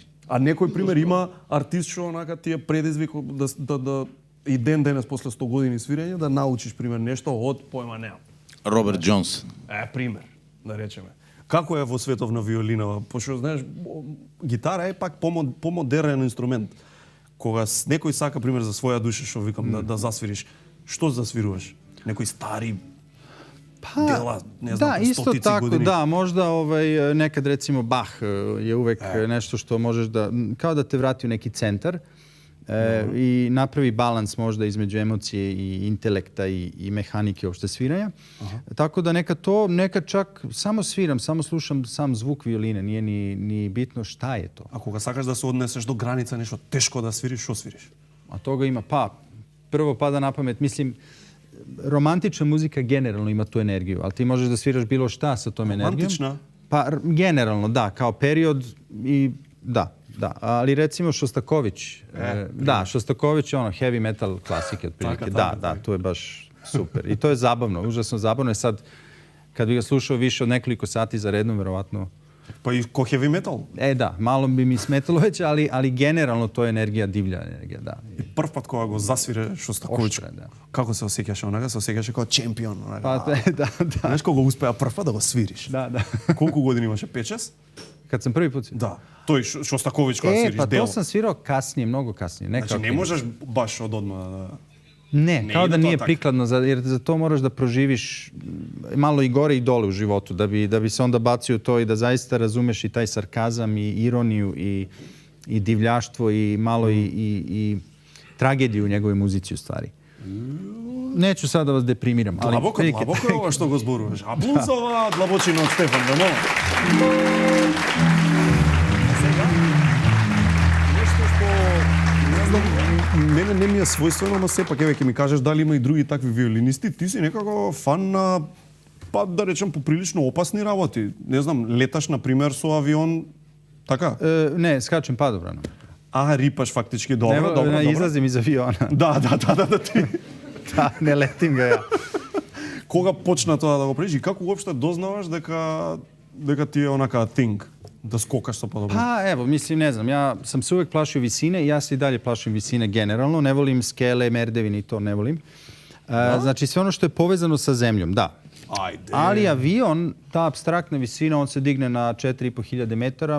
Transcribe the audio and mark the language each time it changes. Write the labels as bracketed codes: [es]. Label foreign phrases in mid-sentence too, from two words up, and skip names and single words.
[mk] А некој пример има артист што онака ти е предизвик да и ден денес после 100 години свирење да научиш пример нешто од појма неа. Роберт Джонс. Пример, да речеме. Како е во светов на виолинава? Пошто знаеш, гитара е пак помодерен инструмент. Кога некој сака пример за своја душа, што викам да засвириш, што засвируваш? Некои стари [sr] dela, ne znam, da, isto tako, godini. Da, možda nekad recimo Bach je uvek nešto što možeš da, kao da te vrati u neki centar i napravi balans možda između emocije i intelekta i mehanike uopšte sviranja. Tako da nekad čak samo sviram, samo slušam sam zvuk violine, nije ni bitno šta je to. [mk] A kога сакаш да се однесеш до граница нешто тешко да свириш, што свириш? [sr] A toga ima, prvo pada na pamet, mislim, romantična muzika generalno ima tu energiju, ali ti možeš da sviraš bilo šta sa tom energijom. Romantična? Pa generalno, da, kao period i da. Ali recimo Šostaković, Šostaković je ono [en] heavy metal [sr] klasike otprilike. Da, to je baš super. I to je zabavno, užasno zabavno je sad, kad bi ga slušao više od nekoliko sati za redom, verovatno. Pa i ko [en] heavy metal? [sr] Da, malo bi mi smetalo već, ali generalno to je energija, divlja energija, da. [mk] И прв пат кога го засвире Шостакович, како се осеќаше онага? Се осеќаше како чемпион, онага. Па, да. Знаеш кога успеа прв пат да го свириш? Да. Колку години имаше? 5-6? [sr] Kad sam prvi put svirao? Da. [mk] Тој Шостакович кога свириш [sr] pa [mk] дел. [sr] to sam svirao kasnije, mnogo kasnije. [mk] Значи не можеш баш од одма да... [sr] Ne, kao da nije prikladno, jer za to moraš da proživiš malo i gore i dole u životu, da bi se onda bacio to i da zaista razumeš i taj sarkazam i ironiju i divljaštvo i malo i tragediju u njegovoj muzici u stvari. Neću sad da vas deprimiram. [mk] Длабоко е ова што го зборуваш. А блузова длабочина од Стефан, да мога. Мене не ми е својствено, но сепак еве ќе ми кажеш дали има и други такви виолинисти. Ти си некако фан на, па да речем, поприлично опасни работи. Не знам, леташ на пример со авион, така? [sr] Ne, skačem padobranom. [mk] Рипаш фактички, добро. [sr] Ne izlazim iz aviona. [mk] Да, ти. [sr] Da, ne letim ga ja. [mk] Кога почна тоа да го правиш и како уопште дознаваш дека ти е онака thing? [sr] Da skokaš sa podobno? Pa evo, mislim, ne znam, ja sam se uvek plašio visine i ja se i dalje plašim visine generalno. Ne volim skele, merdevine i to ne volim. Znači sve ono što je povezano sa zemljom, da. Ajde. Ali avion, ta apstraktna visina, on se digne na 4.500 metara.